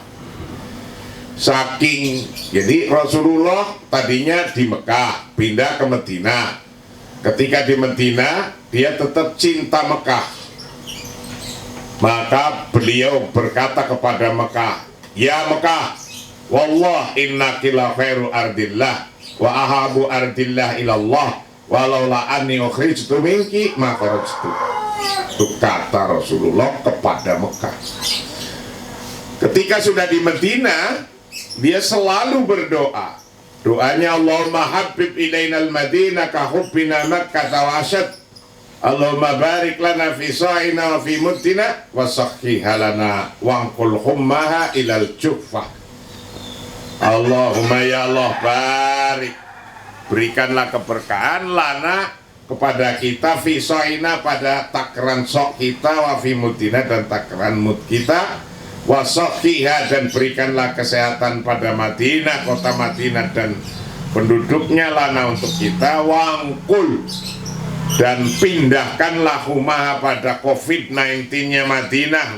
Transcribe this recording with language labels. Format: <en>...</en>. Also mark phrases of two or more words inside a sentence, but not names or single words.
<id>Saking, jadi Rasulullah tadinya di Mekah, pindah ke Madinah. Ketika di Madinah dia tetap cinta Mekah, maka beliau berkata kepada Mekah, ya Mekah,</id> <ar>والله إنك لخير أرض الله وأحب أرض الله إلى الله ولولا أني أخرجت منك ما خرجت.</ar> <id>Itu kata Rasulullah kepada Mekah. Ketika sudah di Madinah, dia selalu berdoa.</id> <ar>Doanya, اللهم حبب إلينا المدينة كحبنا مكة وأشد. اللهم بارك لنا في صاعنا وفي مدنا وصححها لنا وانقل حماها إلى الجحفة. اللهم يا الله بارك,</ar> <id>berikanlah keberkahan lana kepada kita</id> <ar>في صاعنا</ar> <id>pada takaran sok kita</id> <ar>وفي مدنا</ar> <id>dan takaran mud kita</id> <ar>وصححها</ar> <id>dan berikanlah kesehatan pada Madinah, kota Madinah dan penduduknya lana untuk kita wangkul dan pindahkanlah humaha pada COVID-19-nya Madinah.</id>